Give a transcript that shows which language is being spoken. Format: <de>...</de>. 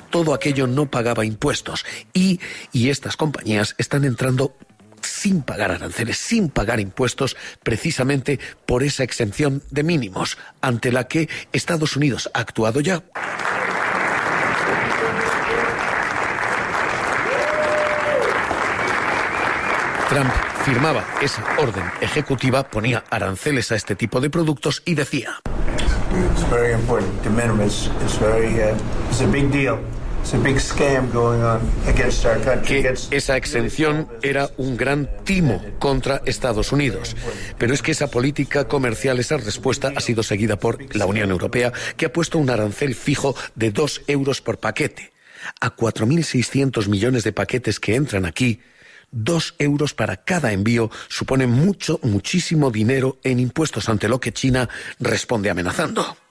<es>Todo aquello no pagaba impuestos. Y estas compañías están entrando sin pagar aranceles, sin pagar impuestos, precisamente por esa exención de mínimos, ante la que Estados Unidos ha actuado ya. Trump firmaba esa orden ejecutiva, ponía aranceles a este tipo de productos y decía:</es> <en>"It's very important. De minimis is very, it's a big deal. It's a big scam going on against our country."</en> <es>Que esa exención era un gran timo contra Estados Unidos. Pero es que esa política comercial, esa respuesta, ha sido seguida por la Unión Europea, que ha puesto un arancel fijo de 2 euros por paquete. A 4.600 millones de paquetes que entran aquí, 2 euros para cada envío supone mucho, muchísimo dinero en impuestos, ante lo que China responde amenazando.</es>